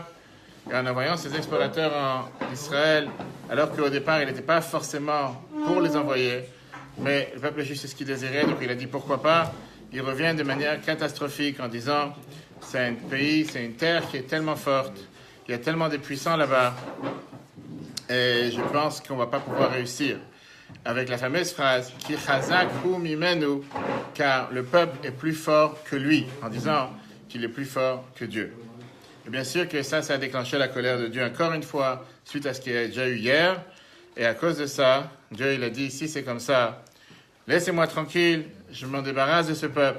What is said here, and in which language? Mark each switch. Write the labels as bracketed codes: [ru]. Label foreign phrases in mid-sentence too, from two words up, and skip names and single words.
[fr] Et en envoyant ses explorateurs en Israël, alors qu'au départ, il n'était pas forcément pour les envoyer, mais le peuple juif, c'est ce qu'il désirait, donc il a dit pourquoi pas. Il revient de manière catastrophique en disant c'est un pays, c'est une terre qui est tellement forte, il y a tellement de puissants là-bas, et je pense qu'on ne va pas pouvoir réussir. Avec la fameuse phrase [he] כי חזק הוא ממנו, [fr] car le peuple est plus fort que lui, en disant qu'il est plus fort que Dieu. Et bien sûr que ça a déclenché la colère de Dieu encore une fois, suite à ce qu'il y a déjà eu hier. Et à cause de ça, Dieu il a dit, si c'est comme ça, laissez-moi tranquille, je m'en débarrasse de ce peuple.